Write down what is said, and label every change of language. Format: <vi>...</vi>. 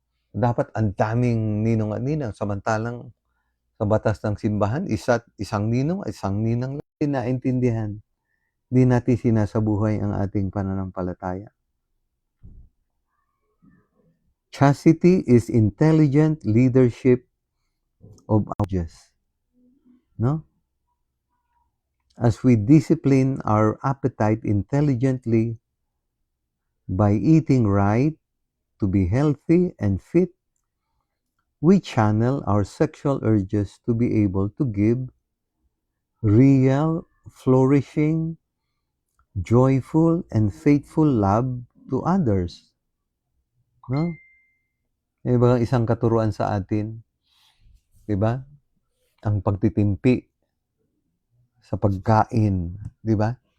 <tl>Dapat ang daming ninong at ninang, samantalang sa batas ng simbahan, isang ninong at isang ninang lang. Hindi naintindihan. Hindi natin sinasabuhay ang ating pananampalataya.</tl> <en>Chastity is intelligent leadership of ages.</en> <tl>No?</tl> <en>As we discipline our appetite intelligently by eating right to be healthy and fit, we channel our sexual urges to be able to give real, flourishing, joyful, and faithful love to others.</en> <tl>No? May ba isang katuruan sa atin? 'Di ba? Ang pagtitimpi sa pagkain, 'di ba?</tl>